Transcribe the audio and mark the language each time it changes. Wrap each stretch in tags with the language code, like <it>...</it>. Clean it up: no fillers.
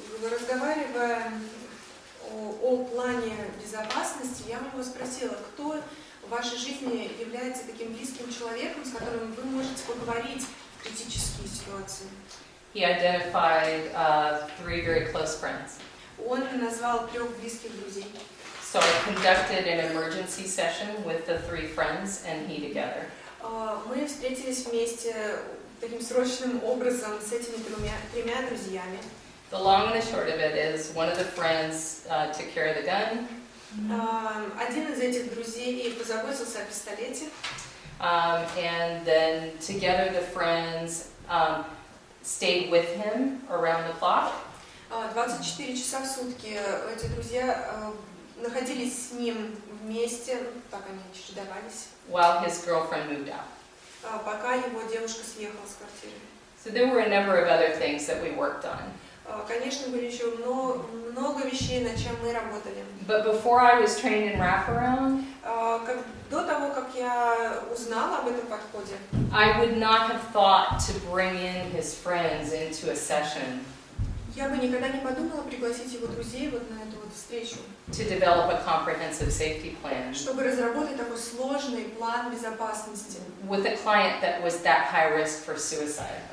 <ru>Разговаривая о плане безопасности, я у него спросила, кто в вашей жизни является таким близким человеком, с которым вы можете поговорить в критические ситуации.</ru> <en>He identified 3 very close friends.</en> <ru>Он назвал 3 близких друзей.</ru> <en>So I conducted an emergency session with the 3 friends and he together.</en> <ru>Мы встретились вместе таким срочным образом с этими 3 друзьями.</ru> <en>The long and the short of it is one of the friends took care of the gun.</en> <ru>Один из этих друзей позаботился о пистолете.</ru> <en>And then together the friends stayed with him around the clock.</en> <ru>24 часа в сутки эти друзья находились с ним вместе, так они чередовались.</ru> <en>While his girlfriend moved out.</en> <ru>Пока его девушка съехала с квартиры.</ru> <en>So there were a number of other things that we worked on.</en> <ru>Конечно, были еще много вещей, над чем мы работали.</ru> <en>But before I was trained in wraparound,</en> <ru>до того, как я узнала об этом подходе,</ru> <en>I would not have thought to bring in his friends into a session.</en> <ru>Я бы никогда не подумала пригласить его друзей вот на эту вот встречу.</ru> <en>To develop a comprehensive safety plan.</en> <ru>Чтобы разработать такой сложный план безопасности.</ru> <en>With a client that was that high risk for suicide.</en>